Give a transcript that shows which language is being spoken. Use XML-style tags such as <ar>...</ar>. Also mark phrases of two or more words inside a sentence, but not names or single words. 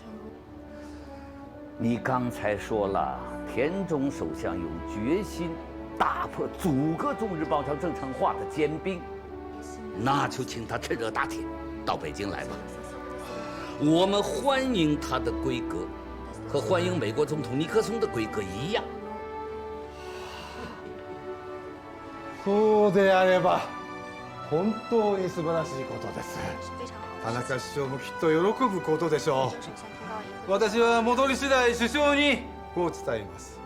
<zh>你刚才说了，田中首相有决心打破阻隔中日邦交正常化的坚冰。那就请他趁热打铁到北京来吧。我们欢迎他的规格，和欢迎美国总统尼克松的规格一样。</zh> <ja>そうであれば本当に素晴らしいことです。田中首相もきっと喜ぶことでしょう。私は戻り次第首相にこう伝えます。</ja>